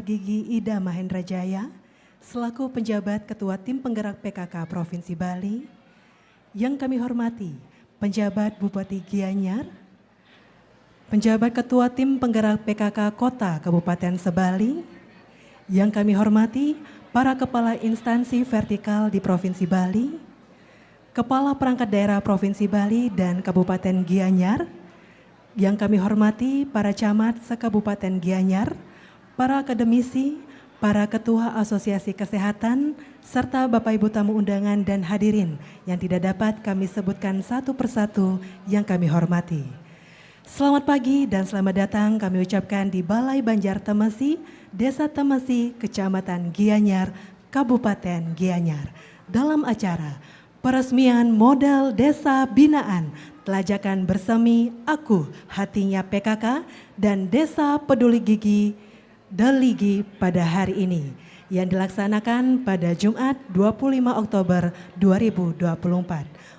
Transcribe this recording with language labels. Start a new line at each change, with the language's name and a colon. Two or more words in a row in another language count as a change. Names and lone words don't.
Indonesian: Gigi Ida Mahendra Jaya selaku penjabat Ketua Tim Penggerak PKK Provinsi Bali. Yang kami hormati, penjabat Bupati Gianyar, penjabat Ketua Tim Penggerak PKK Kota Kabupaten Sebali, yang kami hormati para kepala instansi vertikal di Provinsi Bali, kepala perangkat daerah Provinsi Bali dan Kabupaten Gianyar, yang kami hormati para camat se-Kabupaten Gianyar, para akademisi, para ketua asosiasi kesehatan, serta Bapak Ibu tamu undangan dan hadirin yang tidak dapat kami sebutkan satu persatu yang kami hormati. Selamat pagi dan selamat datang kami ucapkan di Balai Banjar Temesi, Desa Temesi, Kecamatan Gianyar, Kabupaten Gianyar, dalam acara peresmian modal desa binaan Telajakan Bersemi Aku Hatinya PKK dan Desa Peduli Gigi Deligi pada hari ini yang dilaksanakan pada Jumat 25 Oktober 2024.